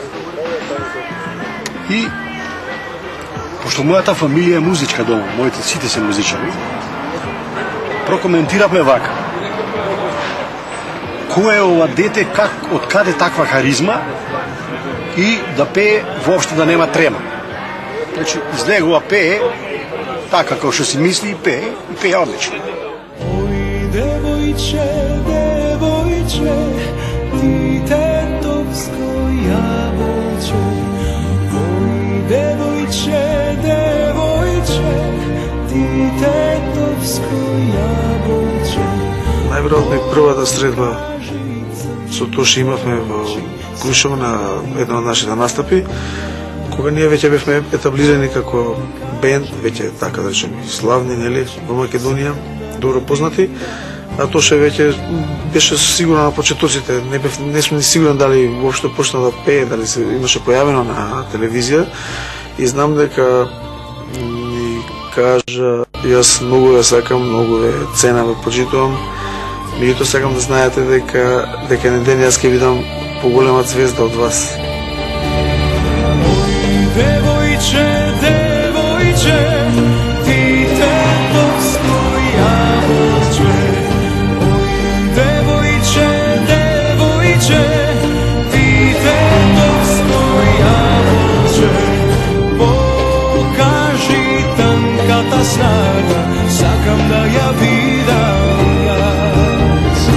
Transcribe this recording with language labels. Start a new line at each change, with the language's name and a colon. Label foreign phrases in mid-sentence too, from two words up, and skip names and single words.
Macedonian: И пошто мојата фамилија е музичка дома, моите сите се музичари, прокоментираме вака. Кој е ова дете, од каде таква харизма и да пее воопшто да нема трема. Значи, излегува пее, така како што си мисли и пее одлично. Девојче, девојче, ти тетовско јабуче. Ој, девојче, девојче, ти тетовско јабуче. Најверојатно и првата средба со Тоше имавме во Крушево на една од нашите настапи, кога ние веќе бевме етаблирани како бенд, веќе така да речем славни, нели, во Македонија, добро познати, а Тоше веќе беше сигурно на почетоците, не сме сигурен дали воопшто почна да пее, дали се имаше појавено на телевизија, и знам дека ми кажа, јас многу ја сакам, многу ја ценам, ја почитувам, меѓутоа сакам да знаете дека еден ден јас ќе видам поголема звезда од вас. Девојче, девојче, ти тетовско јабуче. Ој, девојче, девојче, ти тетовско јабуче. Покажи танката снага, сакам да ја видам јас.